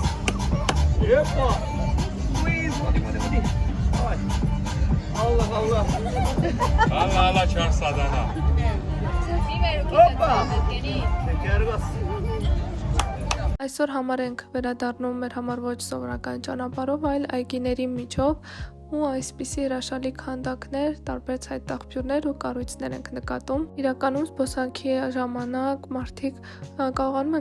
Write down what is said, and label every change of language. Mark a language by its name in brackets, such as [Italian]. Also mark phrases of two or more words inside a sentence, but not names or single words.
[Turkish] Epa. Please, hadi. Ay. Allah. Allah çarsadana. Hoppa. Şeker bas. [Armenian] Այսօր համար ենք վերադառնում մեր համար ոչ սովորական ճանապարհով, այլ այգիների միջով ու այսպիսի հրաշալի քանդակներ, տարբեր ցայտաղբյուրներ ու կառույցներ ենք նկատում։ Իրականում զբոսանքի ժամանակ մարդիկ կարողանում են